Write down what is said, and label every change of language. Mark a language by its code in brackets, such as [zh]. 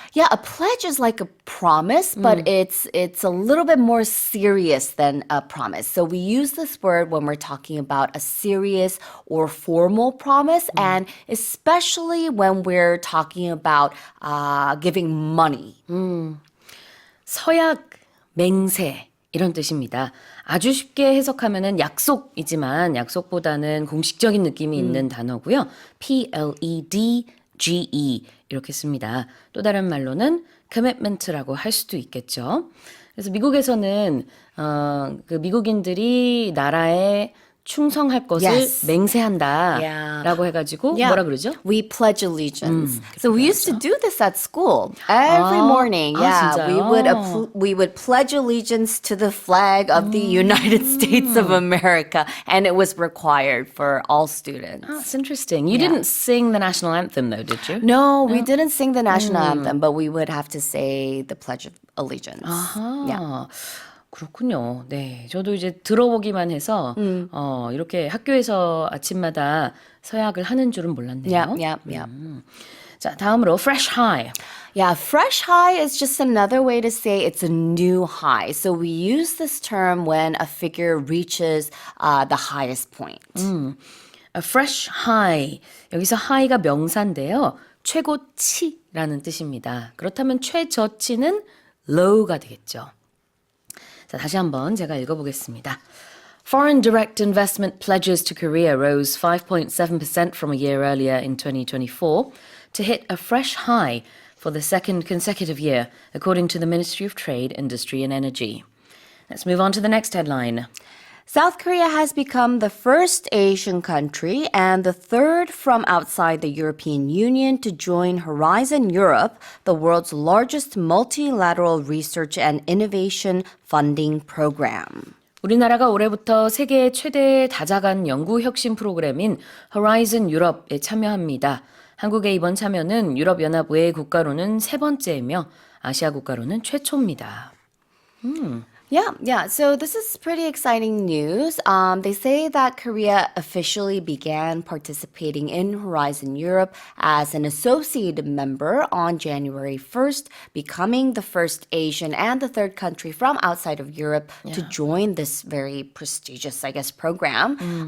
[en] Yeah, a pledge is like a promise, but it's a little bit more serious than a promise. So we use this word when we're talking about a serious or formal promise, and especially when we're talking about giving money. [ko] 서약, 맹세 이런 뜻입니다. 아주 쉽게 해석하면은 약속이지만 약속보다는 공식적인 느낌이 있는 단어고요. P-L-E-D-G-E 이렇게 씁니다. 또 다른 말로는 commitment라고 할 수도 있겠죠. 그래서 미국에서는 그 미국인들이 나라에 충성할 것을 [en] Yes. [ko] 맹세한다라고 해가지고 뭐라 그러죠? [en] We pledge allegiance. So we used to do this at school every morning. Yeah, [ko] 진짜요? [en] we would pledge allegiance to the flag of the United States of America, and it was required for all students. That's interesting. You didn't sing the national anthem though, did you? No, we didn't sing the national anthem, but we would have to say the Pledge of Allegiance. Yeah. [ko] 그렇군요. 네, 저도 이제 들어보기만 해서 이렇게 학교에서 아침마다 서약을 하는 줄은 몰랐네요. [en] Yeah. [ko] 자, 다음으로 fresh high. [en] Yeah, fresh high is just another way to say it's a new high. So we use this term when a figure reaches the highest point. A fresh high. [ko] 여기서 high가 명사인데요. 최고치라는 뜻입니다. 그렇다면 최저치는 low가 되겠죠. 자, 다시 한번 제가 읽어보겠습니다. [en] Foreign direct investment pledges to Korea rose 5.7% from a year earlier in 2024 to hit a fresh high for the second consecutive year, according to the Ministry of Trade, Industry and Energy. Let's move on to the next headline. South Korea has become the first Asian country and the third from outside the European Union to join Horizon Europe, the world's largest multilateral research and innovation funding program. [ko] 우리나라가 올해부터 세계 최대 다자간 연구 혁신 프로그램인 Horizon Europe에 참여합니다. 한국의 이번 참여는 유럽연합 외 국가로는 세 번째이며 아시아 국가로는 최초입니다. [en] Yeah. So this is pretty exciting news. They say that Korea officially began participating in Horizon Europe as an associated member on January 1st, becoming the first Asian and the third country from outside of Europe to join this very prestigious, I guess, program.